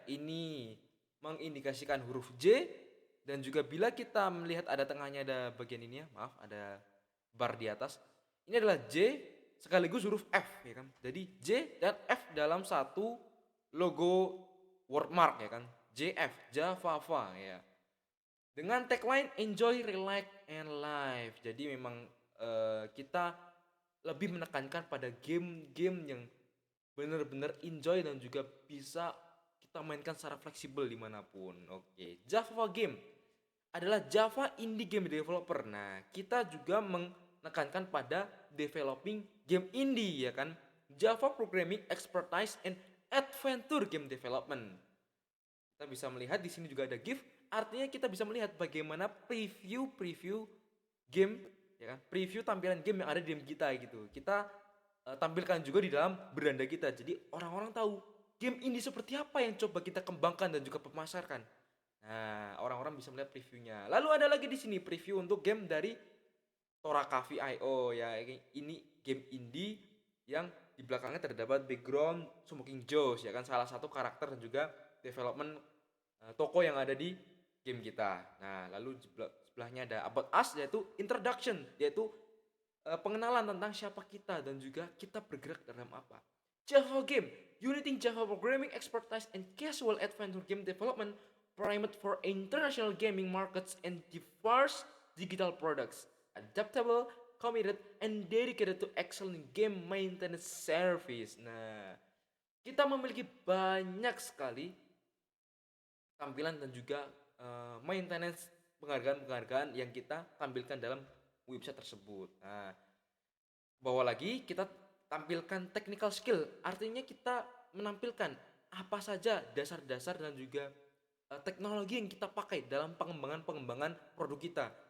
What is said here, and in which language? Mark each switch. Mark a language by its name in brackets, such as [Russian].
[Indonesian] Ini mengindikasikan huruf J dan juga bila kita melihat ada tengahnya ada bagian ini ya, maaf ada bar di atas. Ini adalah J sekaligus huruf F ya kan. Jadi J dan F dalam satu logo wordmark ya kan. JF Java ya. Dengan tagline [English] enjoy, relax and live. [Indonesian] Jadi memang kita lebih menekankan pada game-game yang benar-benar enjoy dan juga bisa kita mainkan secara fleksibel dimanapun. Oke, Java Game adalah Java indie game developer. Nah, kita juga menekankan pada developing game indie ya kan. [English] Java programming expertise and adventure game development. [Indonesian] Kita bisa melihat di sini juga ada GIF, artinya kita bisa melihat bagaimana preview game ya kan, preview tampilan game yang ada di game kita gitu. Kita tampilkan juga di dalam beranda kita. Jadi orang-orang tahu game indie seperti apa yang coba kita kembangkan dan juga pemasarkan. Nah, orang-orang bisa melihat previewnya. Lalu ada lagi di sini preview untuk game dari Torakafi.io ya. Ini game indie yang di belakangnya terdapat background Smoking Joes ya kan, salah satu karakter dan juga development toko yang ada di game kita. Nah, lalu sebelahnya ada About Us yaitu introduction, yaitu pengenalan tentang siapa kita dan juga kita bergerak dalam apa. [English] Java Game, uniting Java programming expertise and casual adventure game development, primed for international gaming markets and diverse digital products, adaptable, committed, and dedicated to excellent game maintenance service. [Indonesian] Nah, kita memiliki banyak sekali tampilan dan juga maintenance penghargaan-penghargaan yang kita tampilkan dalam website tersebut. Nah, bawah lagi kita tampilkan technical skill, artinya kita menampilkan apa saja dasar-dasar dan juga teknologi yang kita pakai dalam pengembangan produk kita.